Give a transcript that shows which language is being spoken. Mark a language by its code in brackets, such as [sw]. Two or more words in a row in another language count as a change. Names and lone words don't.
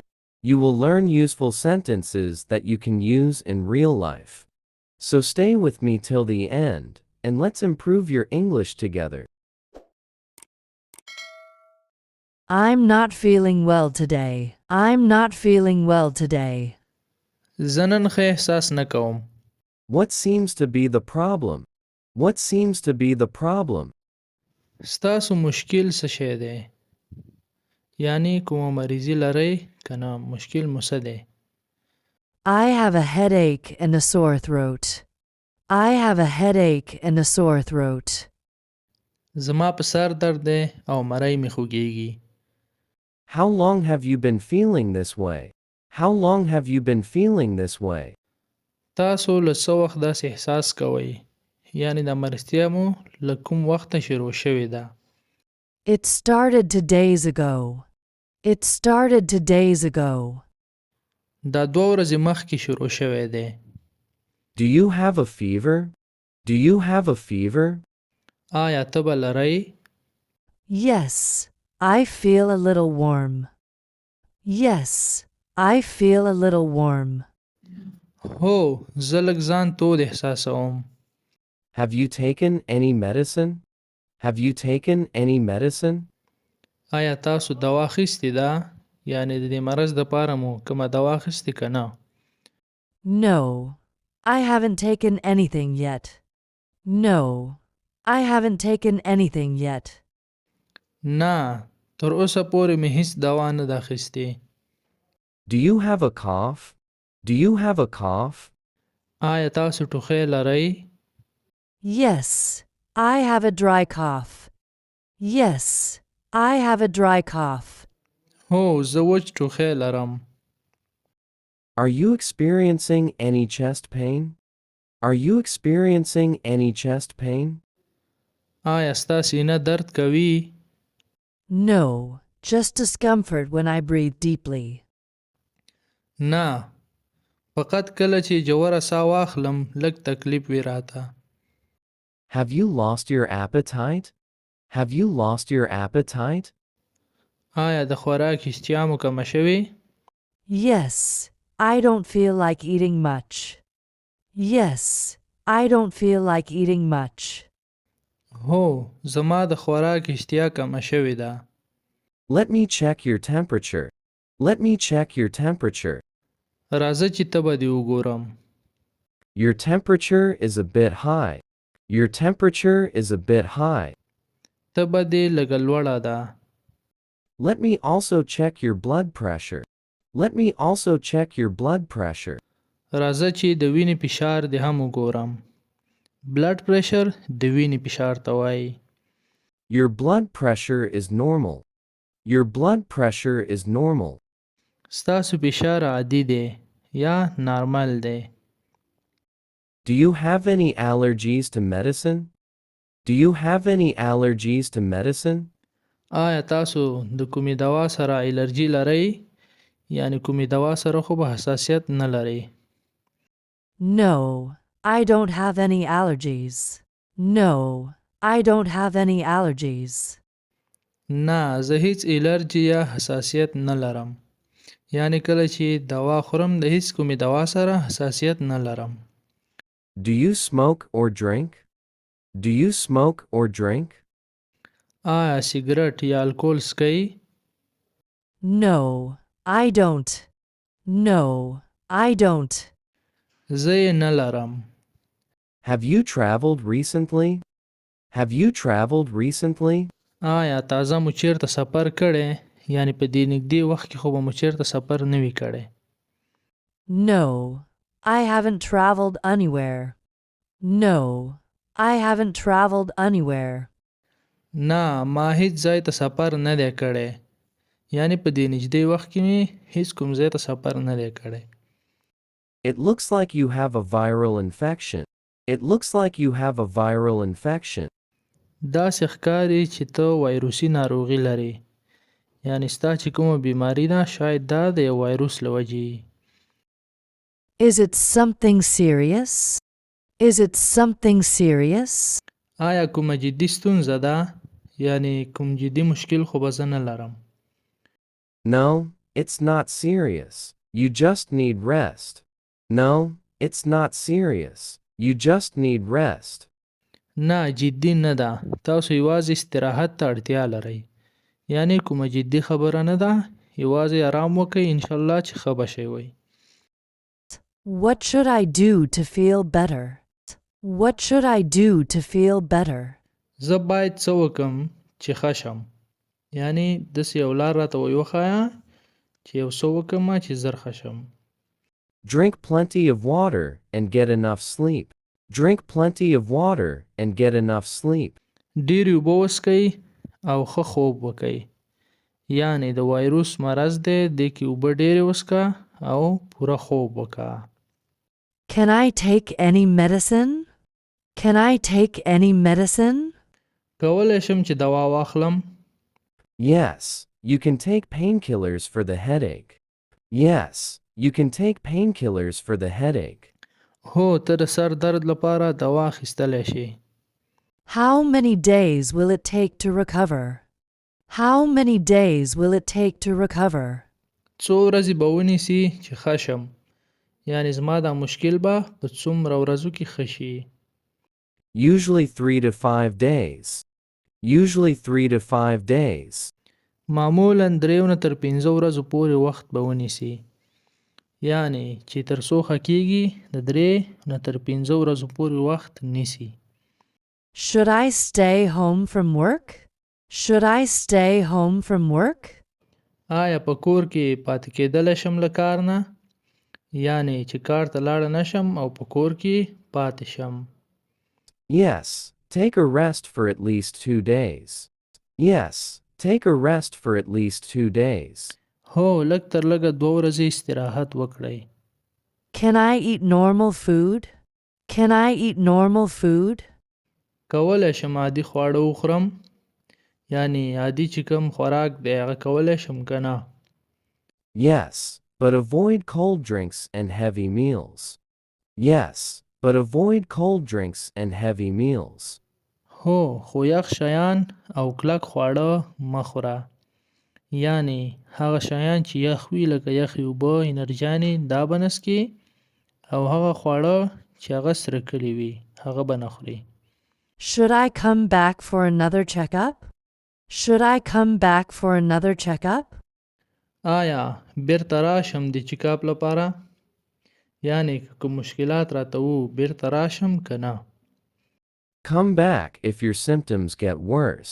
[en] You will learn useful sentences that you can use in real life. So stay with me till the end, and let's improve your English together. I'm not feeling well today. I'm not feeling well today. [ps] زنن ښه احساس نه کوم. [en] What seems to be the problem? What seems to be the problem? [ps] ستاسو مشکل څه شی دی؟ یعنی کومه مریضي لرئ که نه مشکل مو څه دی؟ [en] I have a headache and a sore throat. I have a headache and a sore throat. [ps] زما په سر درد دی او مری مې خوږیږي. [en] How long have you been feeling this way? How long have you been feeling this way? [ps] تاسو له څه وخت داسې احساس کوئ؟ یعنی د مرستیا مو له کوم وخته شروع شوې ده؟ [en] It started 2 days ago. It started 2 days ago. [ps] دا 2 ورځې مخکې شروع شوی دی. [en] Do you have a fever? Do you have a fever? [ps] آیا تبه لرئ؟ [en] Yes, I feel a little warm. Yes, I feel a little warm. [ps] هو زه لږ ځان تود احساسوم. [en] Have you taken any medicine? Have you taken any medicine? [ps] آیا تاسو دوا اخیستې ده؟ یعنی د دې مرض دپاره مو کومه دوا اخیستې که نه؟ [en] No, I haven't taken anything yet. No, I haven't taken anything yet. [ps] نه تر اوسه پورې مې هیڅ دوا نه ده اخیستې. [en] Do you have a cough? Do you have a cough? [ps] آیا تاسو ټوخی لرئ؟ [en] Yes, I have a dry cough. Yes, I have a dry cough. [ps] هو زه وچ ټوخی لرم. [en] Are you experiencing any chest pain? Are you experiencing any chest pain? [ps] آیا ستا سینه درد کوي؟ [en] No, just discomfort when I breathe deeply. [ps] نه فقط کله چې جوره ساه واخلم لږ تکلیف وي راته. [en] Have you lost your appetite? Have you lost your appetite? [ps] آیا د خوراک اشتیا مو کمه شوې؟ [en] Yes, I don't feel like eating much. Yes, I don't feel like eating much. [ps] هو زما د خوراک اشتیا کمه شوې ده. [en] Let me check your temperature. Let me check your temperature. [ps] راځه چې تبه دې وګورم. [en] Your temperature is a bit high. Your temperature is a bit high. [ps] تبه دې لږه لوړه ده. [en] Let me also check your blood pressure. Let me also check your blood pressure. [ps] راځه چې د وینې فشار دې هم وګورم. [en] blood pressure [ps] د وینې فشار ته وایي. [en] Your blood pressure is normal. Your blood pressure is normal. [ps] ستاسو فشار عادي دی یا نارمل دی. [en] Do you have any allergies to medicine? Do you have any allergies to medicine? [ps] آیا تاسو د کومې دوا سره الرجی لرئ؟ یعنی کومې دوا سره خو به حساسیت نه لرئ؟ [en] No, I don't have any allergies. No, I don't have any allergies. [ps] نه زه هیڅ الرجی یا حساسیت نه لرم. یعنی کله چې دوا خورم د هیڅ کومې دوا سره حساسیت نه لرم. [en] Do you smoke or drink? Do you smoke or drink? [ps] آیا سیګرټ یا الکول څکئ؟ [en] No, I don't. No, I don't. [ps] زه یې نه لرم. [en] Have you traveled recently? Have you traveled recently? [ps] آیا تازه مو چیرته سفر کړی؟ یعنی په دې نږدې وخت کې خو به مو چیرته سفر نه وي کړی. [en] No, I haven't traveled anywhere. No, I haven't traveled anywhere. [ps] نه ما هیڅ ځای ته سفر نه دی کړی. یعنی په دې نږدې وخت کې مې هیڅ کوم ځای ته سفر نه دی کړی. [en] It looks like you have a viral infection. It looks like you have a viral infection. [ps] داسې ښکاري چې ته وایروسي ناروغي لرې. یعنی ستا چې کومه بیماری ده شاید دا د یو وایروس له وجې وي. [en] Is it something serious? Is it something serious? [ps] آیا کومه جدي ستونزه ده؟ یعنی کوم جدي مشکل خو به زه نه لرم. [en] No, it's not serious. You just need rest. No, it's not serious. You just need rest. [ps] نه جدي نه ده. تاسو یوازې استراحت ته اړتیا لرئ. یعنی کومه جدي خبره نه ده. یوازې آرام وکئ انشاءالله چې ښه به شئ وئ. [en] What should I do to feel better? What should I do to feel better? [ps] زه باید څه وکم چې ښه شم. یعنی داسې یو لار راته وښایه چې یو څه وکمه چې زر ښه شم. [en] Drink plenty of water and get enough sleep. Drink plenty of water and get enough sleep. [ps] ډېرې اوبه وڅښئ او ښه خوب وکئ. یعنی د وایروس مرض دی دې کې اوبه ډېرې وڅښه او پوره خوب وکړه. [en] Can I take any medicine? Can I take any medicine? [ps] کولی شم چې دوا واخلم؟ [en] Yes, you can take painkillers for the headache. Yes, you can take painkillers for the headache. [ps] هو ته د سر درد لپاره دوا اخیستلی شي. [en] How many days will it take to recover? How many days will it take to recover? [ps] څو ورځې به ونیسي چې ښه شم. یعنی زما دا مشکل به په څومره ورځو کې ښه شي. [en] Usually 3 to 5 days. Usually 3 to 5 days. [ps] معمولاً 3 نه تر 5 ورځو پورې وخت به ونیسي. یعنی چې تر څو ښه کېږي د 3 نه تر 5 ورځو پورې وخت نیسي. [en] Should I stay home from work? Should I stay home from work? [ps] آیا په کور کې پاتې کېدلی شم له کار نه؟ یعنی چې کار ته لاړه نشم او په کور کې پاتې شم. [en] Yes, take a rest for at least 2 days. Yes, take a rest for at least 2 days. [ps] هو لږ تر لږه 2 ورځې استراحت وکړئ. [en] Can I eat normal food? Can I eat normal food? [ps] کولی شم عادي خواړه وخورم. یعنی عادي چې کوم خوراک دی هغه کولی شم که نه؟ [en] Yes, but avoid cold drinks and heavy meals. Yes, but avoid cold drinks and heavy meals. [ps] هو خو یخ شیان او کلک خواړه مه خوره. یعنی هغه شیان چې یخ وي لکه یخې اوبه انرژانې دا به نه څښې او هغه خواړه چې هغه سره کلي وي هغه به نه خوري. [en] Should I come back for another checkup? Should I come back for another checkup? [ps] آیا بیرته راشم د چیکاپ لپاره؟ یعنی که کوم مشکلات راته وو بیرته راشم که نه؟ [en] Come back if your symptoms get worse.